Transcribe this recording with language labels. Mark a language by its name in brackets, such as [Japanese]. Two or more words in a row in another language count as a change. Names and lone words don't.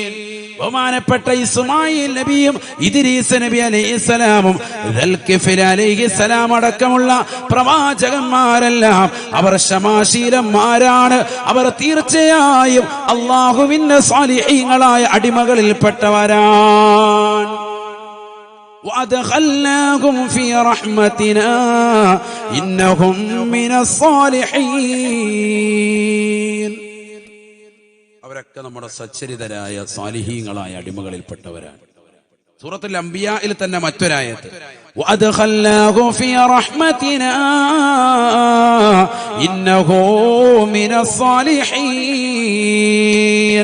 [Malayalam] ബഹുമാനപ്പെട്ട ഇസ്മായിൽ നബിയും ഇദ്രീസ് നബി അലൈഹിസ്സലാമും ദൽകിഫിൽ അലൈഹിസ്സലാം അടക്കമുള്ള പ്രവാചകന്മാരെല്ലാം അവർ ക്ഷമാശീലന്മാരാണ്. അവർ തീർച്ചയായും അല്ലാഹുവിന്റെ സാലിഹീങ്ങളായ അടിമകളിൽപ്പെട്ടവരാണ്. [Arabic] وأدخلناهم في رحمتنا إنهم من الصالحين. [Malayalam] അവരൊക്കെ നമ്മുടെ സച്ചരിതരായ സാലിഹീങ്ങളായ അടിമകളിൽപ്പെട്ടവരാണ്. സൂറത്തുൽ അംബിയായിൽ തന്നെ മറ്റൊരായത്ത് [Arabic] وأدخلناه في رحمتنا إنه من الصالحين.